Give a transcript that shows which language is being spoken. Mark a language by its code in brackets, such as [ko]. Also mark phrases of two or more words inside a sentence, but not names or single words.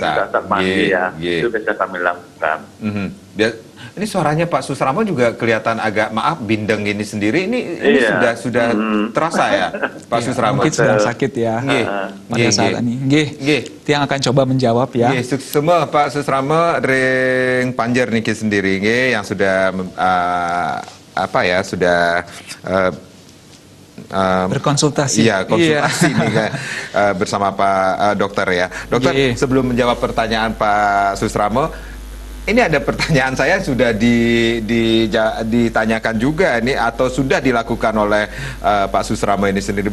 [id] Kita mandi ya. Nggih. Itu biasa kami lakukan. Ini suaranya Pak Susramo juga kelihatan agak, maaf, bindeng ini sendiri. Ini sudah terasa ya, Pak Susramo? Mungkin sedang sakit ya pada saat ini. Nggih. Yang akan coba menjawab ya. Nggih, semua Pak Susramo ring panjer niki sendiri nggih yang sudah sudah berkonsultasi. Iya, konsultasi nih bersama Pak Dokter ya. Dokter, sebelum menjawab pertanyaan Pak Susramo, ini ada pertanyaan saya sudah ditanyakan juga ini atau sudah dilakukan oleh Pak Susramo ini sendiri.